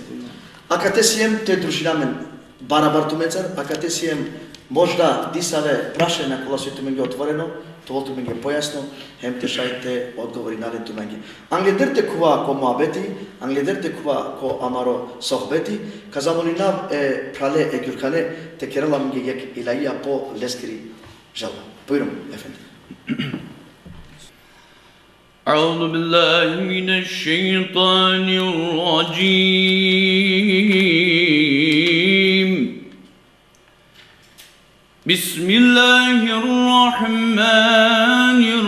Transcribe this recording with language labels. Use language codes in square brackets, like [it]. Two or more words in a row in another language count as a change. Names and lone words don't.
[rom] А кате сием, тој дружинамен барабар туменцар, а кате сием можда дисаве прашања кола со туменге отворено, тоа туменге појасно, хем тешајте одговори нален туменге. Англедерте кува ко муабети, англедерте кува ко амаро сохбети, казамолинав е прале е Ѓурхане, те керала менге јек илаија по лескери жалба. [tr] Buyurun, efendi. [ar] أعوذ بالله من الشيطان الرجيم بسم الله الرحمن